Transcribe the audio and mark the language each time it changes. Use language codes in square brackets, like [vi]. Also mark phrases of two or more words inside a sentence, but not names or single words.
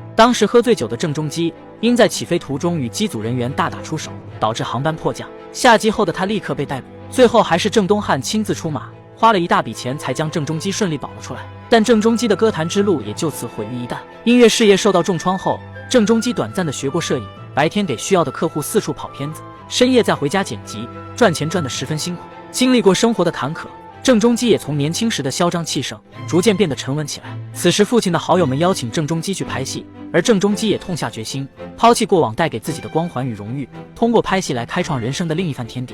[zh] 當時喝醉酒的鄭中基因在起飛途中與機組人員大打出手，導致航班迫降，下機後的他立刻被逮捕，最後還是鄭東漢親自出馬，花了一大筆錢才將鄭中基順利保了出來。但鄭中基的歌壇之路也就此毀於一旦。音樂事業受到重創後，鄭中基短暫的學過攝影，白天給需要的客戶四處跑片子，深夜再回家剪輯，賺錢賺得十分辛苦。经历过生活的坎坷，郑中基也从年轻时的嚣张气盛，逐渐变得沉稳起来。此时父亲的好友们邀请郑中基去拍戏，而郑中基也痛下决心，抛弃过往带给自己的光环与荣誉，通过拍戏来开创人生的另一番天地。